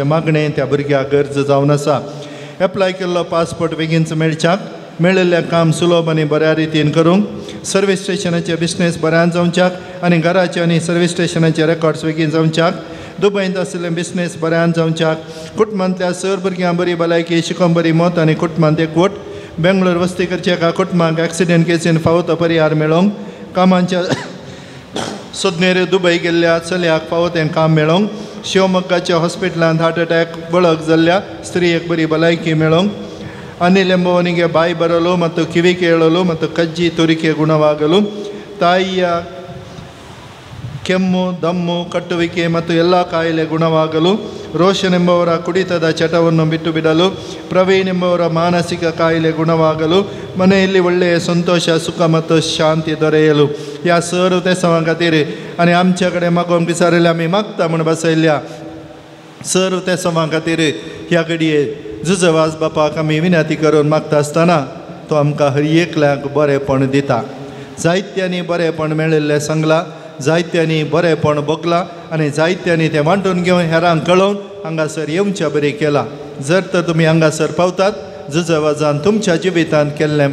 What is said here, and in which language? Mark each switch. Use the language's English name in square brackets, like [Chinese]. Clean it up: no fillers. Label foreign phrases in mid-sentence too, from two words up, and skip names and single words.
[Konkani] मागणें त्या भुरग्याक गरज जावन आसा एप्लाय केल्लो पासपोर्ट बेगीनच मेळच्याक मेळिल्लें काम सुलभ आनी बऱ्या रितीन करूंक सर्वीस स्टेशनाचे बिजनेस बऱ्यान जावच्याक आनी घराचे आनी सर्वीस स्टेशनाचे रेकॉर्ड्स बेगीन जावच्याक दुबयंत आशिल्लें बिजनेस बऱ्यान जावच्याक कुटुंबांतल्या सर भुरग्यांक बरी भलायकी शिकोवंक बरी मोत आनी कुटुंबांत एकवट बेंगळूर वस्ती करचे एका कुटुंबाक एक्सिडेंट केसीन फावो तो परिहार मेळोवंक कामांच्या सुज्ञेर दुबय गेल्ल्या चलयाक फावो तें काम मेळोवंक शिवमोग्गाच्या हॉस्पिटलांत हार्ट अटॅक बळक जाल्ल्या स्त्रियेक बरी भलायकी मेळोवंक [Kannada] अनिल ಎಂಬುವನಿಗೆ ಬಾಯಿ ಬರಲು ಮತ್ತು ಕಿವಿ ಕೇಳಲು ಮತ್ತು ಕಜ್ಜಿ ತುರಿಕೆ ಗುಣವಾಗಲು ತಾಯಿಯ ಕೆಮ್ಮು ದಮ್ಮು ಕಟ್ಟುವಿಕೆ ಮತ್ತು ಎಲ್ಲ ಕಾಯಿಲೆ ಗುಣವಾಗಲು ರೋಷನ್ ಎಂಬುವರ ಕುಡಿತದ ಚಟವನ್ನು ಬಿಟ್ಟು ಬಿಡಲು ಪ್ರವೀಣ್ ಎಂಬುವರ ಮಾನಸಿಕ ಕಾಯಿಲೆ ಗುಣವಾಗಲು ಮನೆಯಲ್ಲಿ ಒಳ್ಳೆಯ ಸಂತೋಷ ಸುಖ ಮತ್ತು ಶಾಂತಿ ದೊರೆಯಲು [Konkani] ह्या सर ते सवां खातीर आनी आमच्या कडेन मागोवंक विचारले आमी मागता म्हण बसयल्या सर ते सवां खातीर ह्या घडये जुजवाज बापाक आमी विनंती करून मागता आसतना तो आमकां हर एकल्याक बरेंपण दिता जायत्यांनी बरेंपण मेळिल्लें सांगलां जायत्यांनी बरेंपण भोगलां आनी जायत्यांनी तें वांटून घेवन हेरांक कळोवन हांगासर येवच्या बरें केलां जर तर तुमी हांगासर पावतात जुजवाजान तुमच्या जिवितांत केल्लें